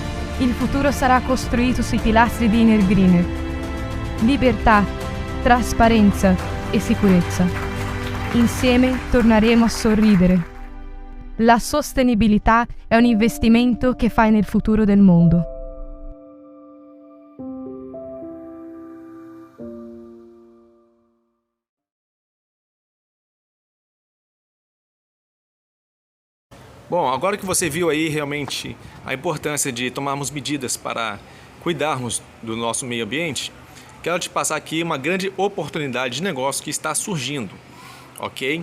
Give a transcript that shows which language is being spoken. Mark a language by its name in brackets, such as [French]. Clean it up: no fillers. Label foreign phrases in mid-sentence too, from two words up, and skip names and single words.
[Italian] Il futuro sarà costruito sui pilastri di Energreener: libertà, trasparenza e sicurezza. Insieme torneremo a sorridere. La sostenibilità è un investimento che fai nel futuro del mondo. [Portuguese] Bom, agora que você viu aí realmente a importância de tomarmos medidas para cuidarmos do nosso meio ambiente, quero te passar aqui uma grande oportunidade de negócio que está surgindo, ok?